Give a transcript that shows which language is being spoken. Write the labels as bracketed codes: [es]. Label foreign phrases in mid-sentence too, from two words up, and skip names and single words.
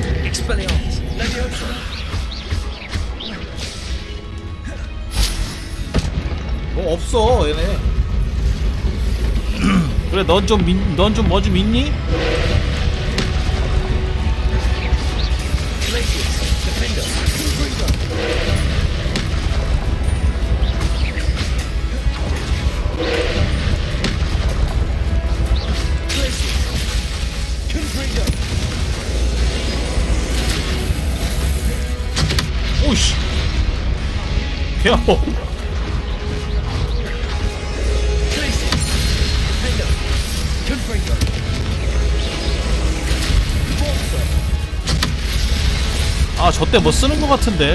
[ko] Expelliarmus. Leviosa. 뭐 없어 얘네. 그래 넌 좀 뭐 좀 있니? Glacius. Defender. Confringo. Glacius. Confringo. 오씨. 개 아파. 아, 저 때 뭐 쓰는 거 같은데.